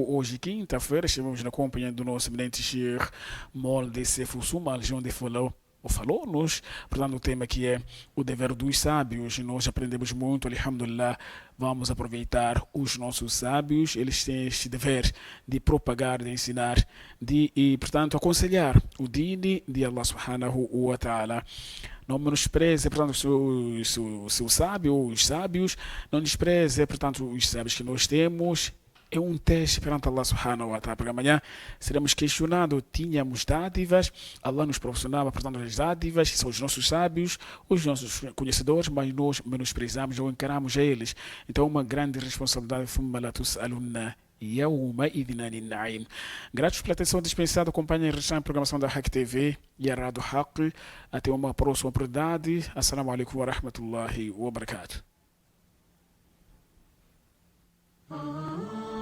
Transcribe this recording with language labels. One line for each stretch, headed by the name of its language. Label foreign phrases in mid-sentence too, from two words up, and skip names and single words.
Portuguese: Hoje, quinta-feira, estivemos na companhia do nosso eminente Sheikh Molde Sefusuma, onde falou-nos, portanto, o tema que é o dever dos sábios. Nós aprendemos muito, alhamdulillah. Vamos aproveitar os nossos sábios, eles têm este dever de propagar, de ensinar, portanto, aconselhar o dini de Allah
Arabic: سبحانه وتعالى.
Portuguese: Não menospreze, portanto, o seu sábio, os sábios, não despreze, portanto, os sábios que nós temos. É um teste perante Allah
Arabic: سبحانه وتعالى,
Portuguese: porque amanhã seremos questionados. Tínhamos dádivas, Allah nos proporcionava, portanto, as dádivas, que são os nossos sábios, os nossos conhecedores, mas nós menosprezamos ou encaramos a eles. Então, uma grande responsabilidade. Gratos pela atenção dispensada. Acompanhem a restante programação da Hack TV e a Rádio Hack. Até uma próxima oportunidade.
Arabic: السلام عليكم ورحمة الله وبركاته.